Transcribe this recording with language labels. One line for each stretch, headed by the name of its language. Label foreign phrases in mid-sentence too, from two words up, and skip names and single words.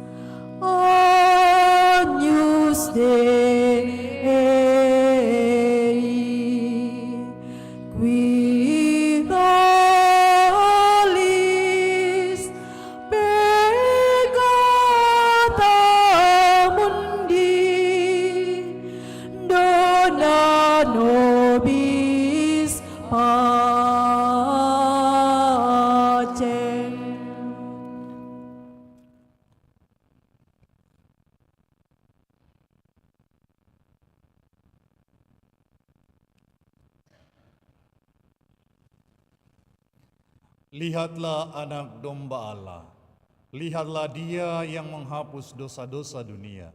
Latin: Agnus Dei, qui tollis peccata mundi, dona nobis pacem.
Indonesian: Lihatlah anak domba Allah, lihatlah dia yang menghapus dosa-dosa dunia.